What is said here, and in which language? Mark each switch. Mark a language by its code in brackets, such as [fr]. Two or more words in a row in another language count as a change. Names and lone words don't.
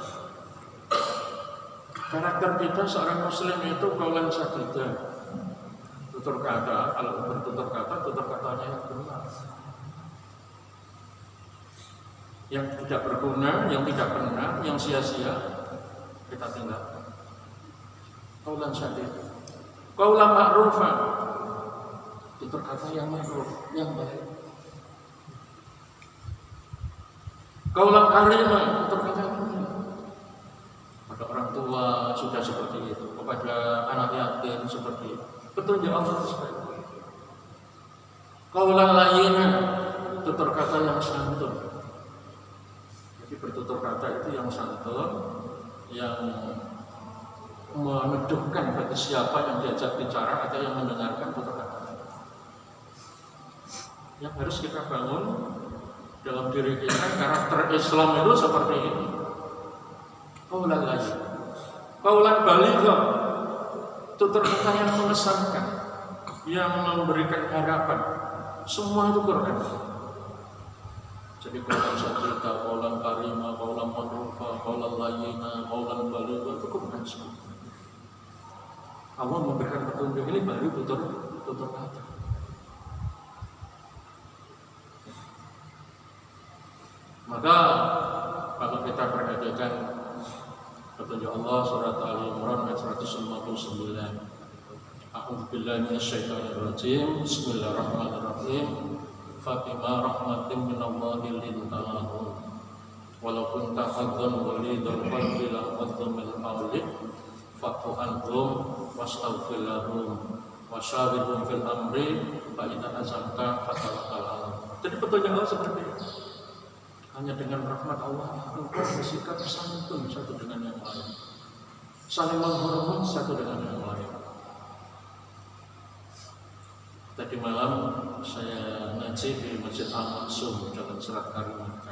[id] Karakter kita seorang muslim itu [ar] قولا سديدا. [id] Tutur kata, kalau bertutur kata, tutur katanya yang benar, yang tidak berguna, yang tidak benar, yang sia-sia kita tinggalkan. [ar] قولا سديدا، قولا معروفا, [id] tutur kata yang ma'ruf, yang baik. [ar] قولا كريما, [id] tutur kata yang mulia. Pada orang tua sudah seperti itu, kepada anak yatim seperti itu. Petunjuk Allah seperti itu. [ar] قولا لينا, [id] tutur kata yang santun. Jadi bertutur kata itu yang santun, yang meneduhkan bagi siapa yang diajak bicara atau yang mendengarkan tutur kata. Yang harus kita bangun dalam diri kita, karakter Islam itu seperti ini. [ar] قولا لينا، قولا بليغا, [id] tutur kata yang mengesankan, yang memberikan harapan. Semua itu Quran. Jadi [ar] قولا سديدا، قولا كريما، قولا معروفا، قولا لينا، قولا بليغا [id] itu Quran semua. Allah memberikan petunjuk ini baru tutur kata. Maka kalau kita perhatikan petunjuk Allah surat Al-Imran ayat 159, [ar] أعوذ بالله من الشيطان الرجيم، بسم الله الرحمن الرحيم. فبما رحمة من الله لنت لهم ولو كنت فظا غليظ القلب لانفضوا من حولك فاعف عنهم واستغفر لهم وشاورهم في الأمر فإذا عزمت فتوكل على الله. [id] Jadi petunjuk Allah seperti itu. Hanya dengan rahmat Allah engkau bersikap santun satu dengan yang lain, saling menghormati satu dengan yang lain. Tadi malam saya ngaji di Masjid Al-Maksum Jalan Serat Kalimantan.